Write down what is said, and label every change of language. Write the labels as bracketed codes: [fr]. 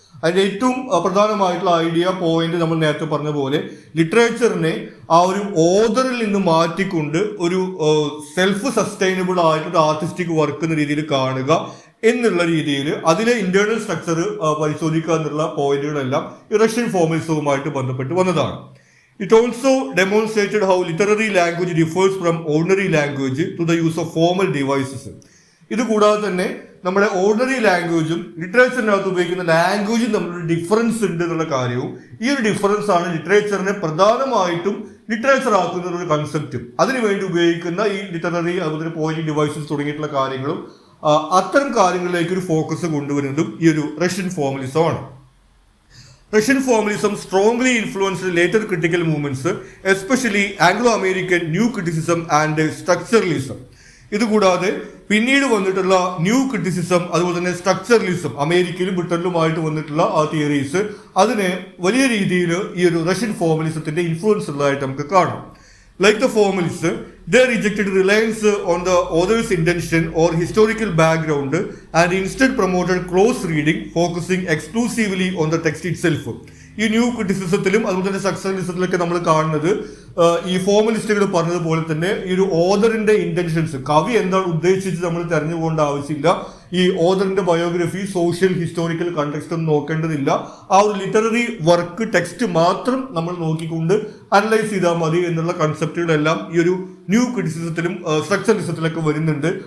[ml] അതിന്റെ ഏറ്റവും പ്രധാനമായിട്ടുള്ള ഐഡിയ പോയിന്റ് നമ്മൾ നേരത്തെ പറഞ്ഞ പോലെ ലിറ്ററേച്ചറിനെ ആ ഒരു ഓർഡറിൽ നിന്ന് മാറ്റിക്കൊണ്ട് ഒരു സെൽഫ് സസ്റ്റൈനബിൾ ആയിട്ടൊരു ആർട്ടിസ്റ്റിക് വർക്ക് എന്ന രീതിയിൽ കാണുക എന്നുള്ള രീതിയിൽ അതിലെ ഇന്റേണൽ സ്ട്രക്ചർ പരിശോധിക്കുക എന്നുള്ള പോയിന്റുകളെല്ലാം ഈ റഷ്യൻ ഫോർമലിസവുമായിട്ട് ബന്ധപ്പെട്ട് വന്നതാണ്. [en] It also demonstrated how literary language differs from ordinary language to the use of formal devices. [ml] ഇത് കൂടാതെ തന്നെ നമ്മുടെ ഓർഡിനറി ലാംഗ്വേജും ലിറ്ററേച്ചറിനകത്ത് ഉപയോഗിക്കുന്ന ലാംഗ്വേജും തമ്മിലൊരു ഡിഫറൻസ് ഉണ്ട് എന്നുള്ള കാര്യവും, ഈ ഒരു ഡിഫറൻസ് ആണ് ലിറ്ററേച്ചറിനെ പ്രധാനമായിട്ടും ലിറ്ററേച്ചർ ആക്കുന്ന ഒരു കൺസെപ്റ്റും അതിനുവേണ്ടി ഉപയോഗിക്കുന്ന ഈ ലിറ്റററി, അതുപോലെ പോയിന്റിംഗ് ഡിവൈസസ് തുടങ്ങിയിട്ടുള്ള കാര്യങ്ങളും അത്തരം കാര്യങ്ങളിലേക്ക് ഒരു ഫോക്കസ് കൊണ്ടുവരുന്നതും ഈ ഒരു റഷ്യൻ ഫോർമലിസം ആണ്. [en] Russian formalism strongly influenced later critical movements, especially Anglo-American new criticism and structuralism. [ml] ഇതുകൂടാതെ പിന്നീട് വന്നിട്ടുള്ള ന്യൂ ക്രിറ്റിസിസം, അതുപോലെ തന്നെ സ്ട്രക്ചറലിസം, അമേരിക്കയിലും ബ്രിട്ടനിലുമായിട്ട് വന്നിട്ടുള്ള ആ തിയറീസ്, അതിനെ വലിയ രീതിയിൽ ഈ ഒരു റഷ്യൻ ഫോർമലിസത്തിന്റെ ഇൻഫ്ലുവൻസ് ഉള്ളതായിട്ട് നമുക്ക് കാണാം. [en] Like the formalists, they rejected reliance on the author's intention or historical background and instead promoted close reading, focusing exclusively on the text itself. [ml] ഈ ന്യൂ ക്രിറ്റിസിസത്തിലും അതുപോലെ തന്നെ സ്ട്രക്ചറലിസത്തിലൊക്കെ നമ്മൾ കാണുന്നത് ഈ ഫോർമലിസ്റ്റുകൾ പറഞ്ഞതുപോലെ തന്നെ ഈ ഒരു ഓതറിന്റെ ഇന്റൻഷൻസ്, കവി എന്താണ് ഉദ്ദേശിച്ചത് നമ്മൾ തെരഞ്ഞുപോകേണ്ട ആവശ്യമില്ല. ഈ ഓതറിന്റെ ബയോഗ്രഫി, സോഷ്യൽ, ഹിസ്റ്റോറിക്കൽ കണ്ടെക്സ്റ്റ് ഒന്നും നോക്കേണ്ടതില്ല. ആ ഒരു ലിറ്റററി വർക്ക്, ടെക്സ്റ്റ് മാത്രം നമ്മൾ നോക്കിക്കൊണ്ട് അനലൈസ് ചെയ്താൽ മതി എന്നുള്ള കൺസെപ്റ്റുകളെല്ലാം ഈ ഒരു ന്യൂ ക്രിറ്റിസിസത്തിലും സ്ട്രക്ചറലിസത്തിലൊക്കെ വരുന്നുണ്ട്.